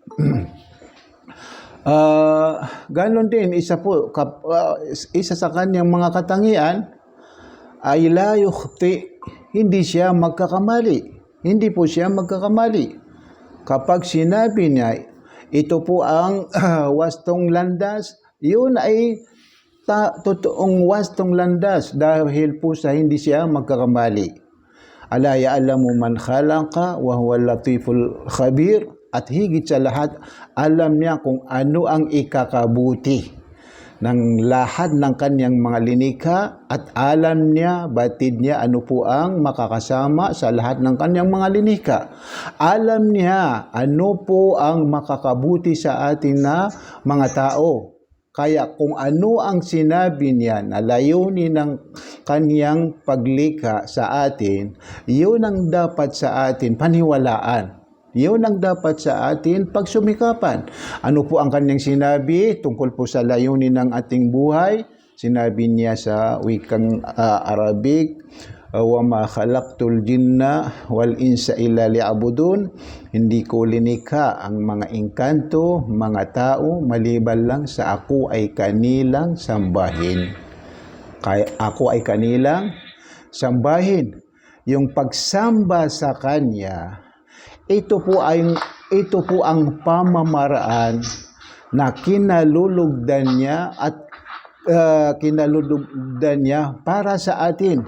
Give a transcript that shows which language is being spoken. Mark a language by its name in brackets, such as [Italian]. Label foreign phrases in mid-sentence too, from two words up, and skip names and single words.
[Filipino] Ganon din, isa sa kanyang mga katangian ay [Arabic] لا يخطئ, [Filipino] hindi siya magkakamali. Hindi po siya magkakamali. Kapag sinabi niya, ito po ang wastong landas, yun ay totoong wastong landas, dahil po sa hindi siya magkakamali. [Arabic] ألا يعلم من خلق وهو اللطيف الخبير, [Filipino] at higit sa lahat, alam niya kung ano ang ikakabuti ng lahat ng kanyang mga linikha, at alam niya, batid niya, ano po ang makakasama sa lahat ng kanyang mga linikha. Alam niya ano po ang makakabuti sa ating na mga tao. Kaya kung ano ang sinabi niya na layunin ng kanyang paglikha sa atin, yun ang dapat sa atin paniwalaan. Yun ang dapat sa atin pagsumikapan. Ano po ang kanyang sinabi tungkol po sa layunin ng ating buhay? Sinabi niya sa wikang Arabic, [Arabic] وما خلقت الجن والإنس إلا ليعبدون. [Filipino] Hindi ko linikha ang mga engkanto, mga tao, maliban lang sa ako ay kanilang sambahin. Kaya ako ay kanilang sambahin. Yung pagsamba sa Kanya, ito po ang pamamaraan na kinalulugdan niya at kinalulugdan niya para sa atin.